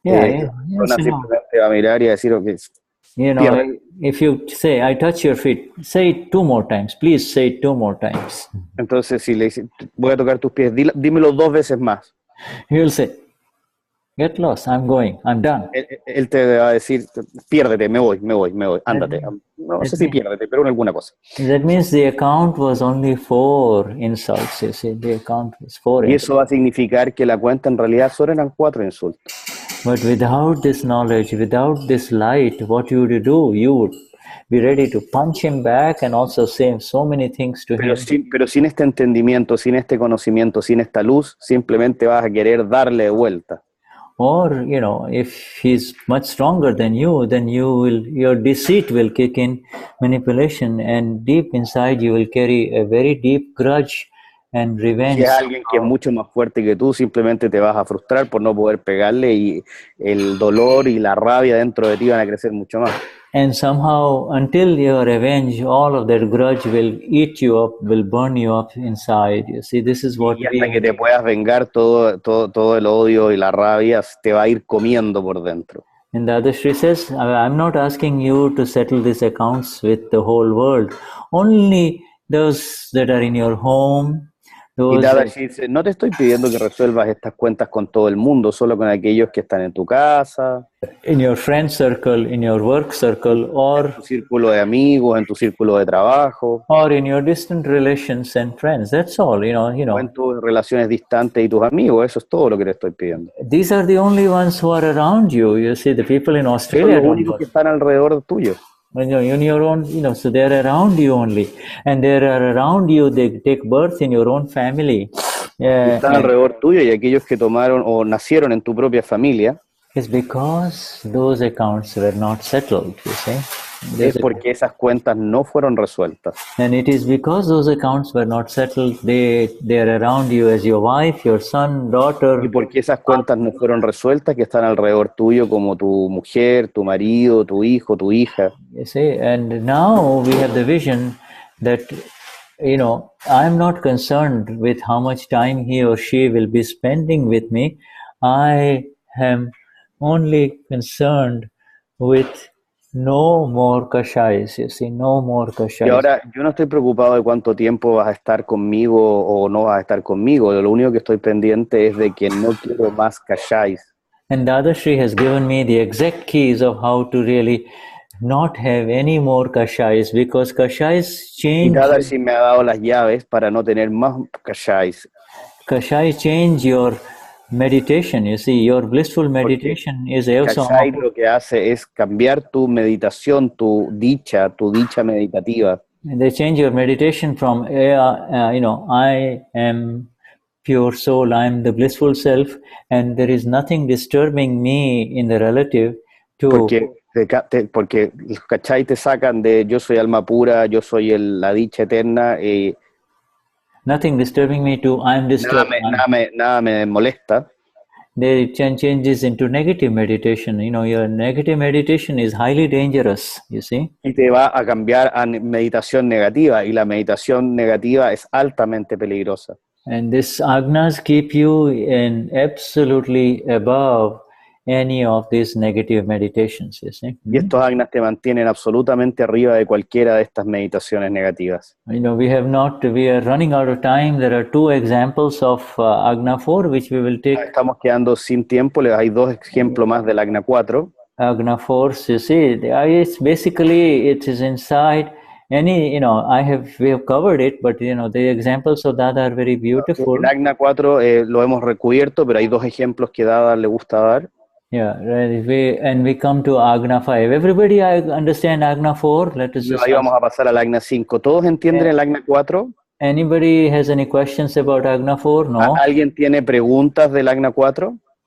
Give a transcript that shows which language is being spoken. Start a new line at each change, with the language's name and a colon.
Spanish: Simplemente va a mirar y a decir, okay,
English: you know, if you say, I touch your feet, say it 2 more times. Please say it 2 more times.
Spanish: Entonces, si le dice, voy a tocar tus pies, dímelo 2 veces más.
English: He will say, get lost, I'm going, I'm done.
Spanish: Él te va a decir, piérdete, me voy, ándate. No sé si piérdete, pero alguna cosa.
English: That means the account was only 4 insults, you see, the account was 4
Spanish: Y eso va a significar que la cuenta en realidad solo eran 4 insultos.
English: But without this knowledge, without this light, what you would do? You would be ready to punch him back and also say so many things to him.
Spanish: Pero sin este entendimiento, sin este conocimiento, sin esta luz, simplemente vas a querer darle de vuelta.
English: Or, you know, if he's much stronger than you, then your deceit will kick in, manipulation, and deep inside you will carry a very deep grudge and revenge.
Spanish: Si es alguien que es mucho más fuerte que tú, simplemente te vas a frustrar por no poder pegarle, y el dolor y la rabia dentro de ti van a crecer mucho más.
English: And somehow, until you are revenge, all of that grudge will eat you up, will burn you up inside. You see, this is what
Spanish: y hasta que te puedas vengar, todo el odio y la rabia te va a ir comiendo por dentro.
English: And Dadashri says, I'm not asking you to settle these accounts with the whole world. Only those that are in your home.
Spanish: Y Dadashri dice, no te estoy pidiendo que resuelvas estas cuentas con todo el mundo, solo con aquellos que están en tu casa,
English: in your friend circle, in your work circle, or
Spanish: en tu círculo de amigos, en tu círculo de trabajo,
English: or in your distant relations and friends. That's all, you know.
Spanish: O en tus relaciones distantes y tus amigos. Eso es todo lo que te estoy pidiendo.
English: These are the only ones who are around you. You see, the people in Australia.
Spanish: Son los únicos que están alrededor tuyo.
English: When you're in your own, so they're around you only, and they're around you. They take birth in your own family.
Spanish: Están alrededor tuyo, y aquellos que tomaron o nacieron en tu propia familia.
English: It's because those accounts were not settled. You see.
Spanish: es porque esas cuentas no fueron resueltas.
English: And it is because those accounts were not settled, they are around you as your wife, your son, daughter.
Spanish: Y porque esas cuentas no fueron resueltas, que están alrededor tuyo como tu mujer, tu marido, tu hijo, tu hija.
English: You see, and now we have the vision that, you know, I'm not concerned with how much time he or she will be spending with me. I am only concerned with no more kashais, you see, no more
Spanish: Y
English: kashais.
Spanish: ahora yo no estoy preocupado de cuánto tiempo vas a estar conmigo o no vas a estar conmigo. Lo único que estoy pendiente es de que no quiero más kashais.
English: And Dadashri has given me the exact keys of how to really not have any more kashais, because kashais
Spanish: Y
English: change.
Spanish: Dadashri me ha dado las llaves para no tener más kashais.
English: Kashai change your meditation. You see, your blissful meditation is also
Spanish: Kashai lo que hace es cambiar tu meditación, tu dicha meditativa.
English: they change your meditation from you know, I am pure soul, I am the blissful self, and there is nothing disturbing me in the relative to
Spanish: Porque los Kashai te sacan de yo soy alma pura, yo soy la dicha eterna, y
English: nothing disturbing me to I am disturbed.
Spanish: Nada me molesta.
English: They changes into negative meditation. You know, your negative meditation is highly dangerous, you see.
Spanish: Y te va a cambiar a meditación negativa, y la meditación negativa es altamente peligrosa.
English: And this Agnas keep you in absolutely above any of these negative meditations, you see.
Spanish: Y estos Agnas te mantienen absolutamente arriba de cualquiera de estas meditaciones negativas.
English: You know, we are running out of time. There are two examples of Agna 4, which we will take.
Spanish: Estamos quedando sin tiempo. Hay dos ejemplos más del Agna 4.
English: Agna 4, you see, it's basically, it is inside any, you know, we have covered it, but you know, the examples of that are very beautiful.
Spanish: El Agna 4 lo hemos recubierto, pero hay dos ejemplos que Dada le gusta dar.
English: Yeah, and we come to Agna 5. Everybody understand Agna 4? Let us just
Spanish: ahí vamos a pasar al Agna 5. ¿Todos entienden el Agna 4?
English: Anybody has any questions about Agna 4? No?
Spanish: ¿Alguien tiene preguntas del Agna 4?